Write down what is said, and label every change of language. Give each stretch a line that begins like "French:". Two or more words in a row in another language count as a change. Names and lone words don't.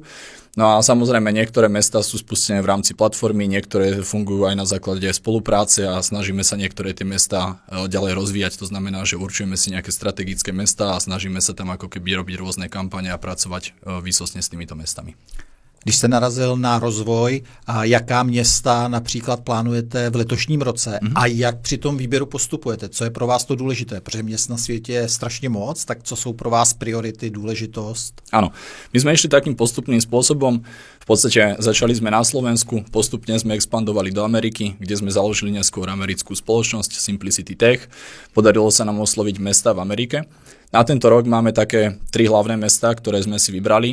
Slovak: No a samozrejme niektoré mestá sú spustené v rámci platformy, niektoré fungujú aj na základe spolupráce a snažíme sa niektoré tie mestá ďalej rozvíjať. To znamená, že určujeme si nejaké strategické mestá a snažíme sa tam ako keby robiť rôzne kampane a pracovať výsostne s týmito mestami.
Czech: Když jste narazil na rozvoj, a jaká města například plánujete v letošním roce a jak při tom výběru postupujete? Co je pro vás to důležité? Protože měst na světě je strašně moc, tak co jsou pro vás priority, důležitost?
Slovak: Áno, my sme išli takým postupným spôsobom. V podstate začali sme na Slovensku, postupne sme expandovali do Ameriky, kde sme založili neskôr americkú spoločnosť Simplicity Tech. Podarilo sa nám osloviť mesta v Amerike. Na tento rok máme také 3 hlavné mestá, ktoré sme si vybrali.